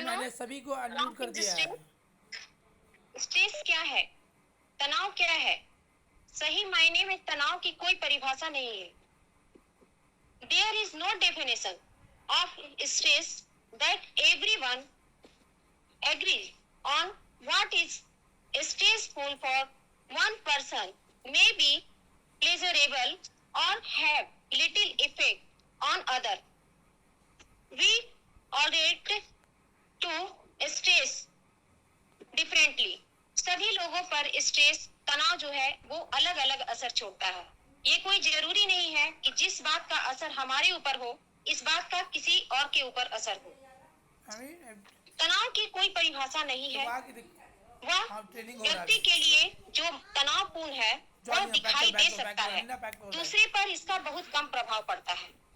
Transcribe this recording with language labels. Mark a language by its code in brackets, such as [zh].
[hi] मैंने सभी को अनम्यूट कर दिया है। स्ट्रेस क्या है? तनाव क्या है? सही मायने में तनाव की कोई परिभाषा नहीं है। [en] There is no definition of stress that everyone agrees on. What is stressful for one person may be pleasurable or have little effect on other. We all relate to stress differently. [hi] सभी लोगों पर stress, तनाव जो है वो अलग अलग असर छोड़ता है। ये कोई जरूरी नहीं है कि जिस बात का असर हमारे ऊपर हो, इस बात का किसी और के ऊपर असर हो। तनाव की कोई परिभाषा नहीं है। वह व्यक्ति के लिए जो तनावपूर्ण है वो दिखाई दे सकता है, दूसरे पर इसका बहुत कम प्रभाव पड़ता है।